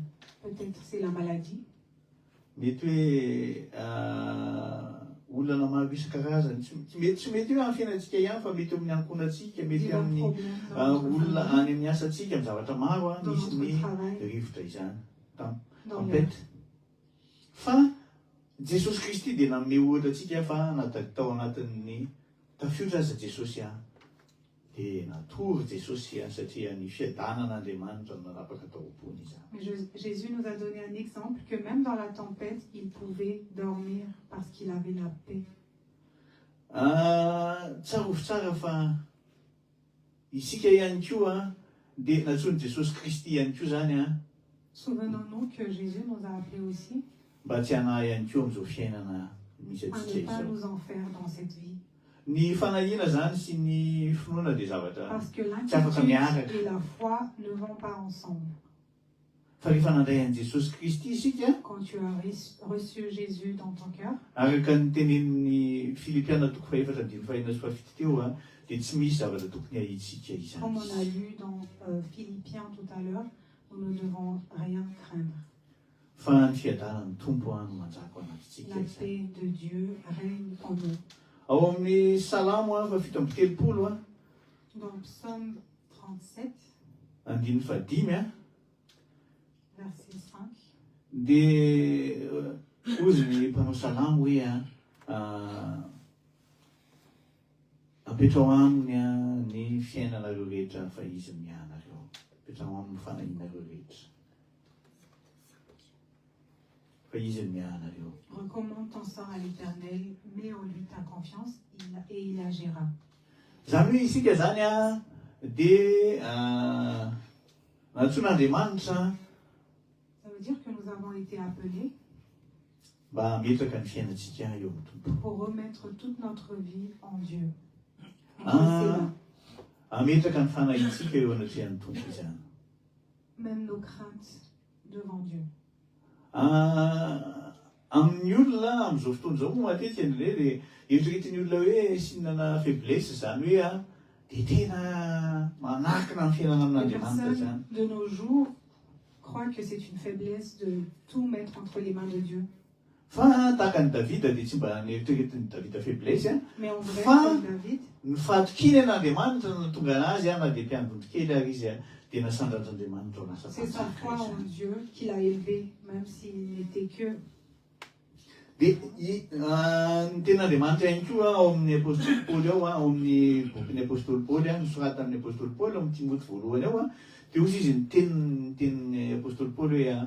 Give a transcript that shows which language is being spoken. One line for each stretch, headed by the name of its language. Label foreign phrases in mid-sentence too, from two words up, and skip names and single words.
French: Peut-être c'est la maladie,
Malagasy: mety hoe olana maro isan-karazany tsy mety hoe amin'ny fiainantsika ihany fa mety amin'ny ankohonantsika, mety
French: divers
Malagasy: amin'ny
French: problèmes dans notre
Malagasy: olona
French: famille,
Malagasy: any amin'ny asantsika amin'ny zavatra maro
French: dans
Malagasy: misy
French: notre
Malagasy: ny
French: travail,
Malagasy: rivotra izany
French: dans tempête.
Malagasy: Fa Jesosy Kristy dia nanome ohatra atsika fa tao anatin'ny tafiotra aza Jesosy dia natory Jesosy satria ny fiadanan'Andriamanitra no nanapaka tao am-pony izany.
French: Mais Jésus nous a donné un exemple que même dans la tempête, il pouvait dormir parce qu'il avait la paix.
Malagasy: Tsara ovy tsara fa isika ihany koa dia natsoiny Jesosy Kristy ihany koa zany
French: Souvenons-nous que Jésus nous a appelés aussi
Malagasy: mba tsy hanahy ihany koa amin'izao fiainana misy
French: à
Malagasy: atsika
French: ne pas
Malagasy: izao.
French: nous en faire dans cette vie.
Malagasy: Ny fanahiana zany sy ny finoana dia zavatra
French: Parce que
Malagasy: afaka miaraka.
French: l'inquiétude et la foi ne vont pas ensemble.
Malagasy: fa rehefa nandray an'i Jesosy Kristy isika
French: Quand tu as reçu Jésus dans ton cœur,
Malagasy: araka ny tenenin'ny Filipianina toko faefatra andiny fahaenina sy fahafito teo dia tsy misy zavatra tokony ahitsika
French: comme on a
Malagasy: izany.
French: lu dans Philippiens tout à l'heure, nous ne devons rien craindre.
Malagasy: Fa ny fiadanan'ny tompo no manjaka anatintsika
French: La
Malagasy: izany.
French: paix de Dieu règne en nous.
Malagasy: Ao amin'ny salamo fafito amby telopolo
French: Dans Psaume 37,
Malagasy: andiny fahadimy
French: verset 5,
Malagasy: dia ozy ny mpanao salamo hoe apetrao aminy ny fiainanareo rehetra fa izy mianareo, apetrao amin'ny fanahinareo rehetra fa izy mianareo.
French: recommande ton sort à l'Éternel, mets en lui ta confiance et il agira.
Malagasy: Zany hoe isika zany dia natsoan'Andriamanitra
French: Ça veut dire que nous avons été appelés
Malagasy: mba hametraka ny fiainantsika eo amin'ny Tompo.
French: pour remettre toute notre vie en Dieu.
Malagasy: Ah, hametraka ny fanahintsika eo anatrihan'ny Tompo izany.
French: Même nos craintes devant Dieu.
Malagasy: Amin'ny olona amin'izao fotoana izao moa matetika le eritreretin'ny olona hoe sinana faiblesse zany hoe dia tena manakina ny fiainana
French: Les
Malagasy: amin'Andriamanitra zany.
French: personnes de nos jours croient que c'est une faiblesse de tout mettre entre les mains de Dieu.
Malagasy: Fa tahaka ny Davida dia tsy mba nieritreretin'ny Davida faiblesse
French: Mais en vrai,
Malagasy: Fa-
French: comme David,
Malagasy: ny fahatokiny an'Andriamanitra no natonga anazy na dia mpiandondro kely ary izy dia nasandratr'Andriamanitra ao lasa
French: c'est sa foi en Dieu qui l'a élevé, même s'il n'était que.
Malagasy: dia ny ten'Andriamanitra ihany koa ao amin'ny apôstôly Paoly ao amin'ny bokin'ny apôstôly Paoly nosorata amin'ny apôstôly Paoly amin'ny Timoty voalohany ao dia ozy izy ny apôstôly Paoly hoe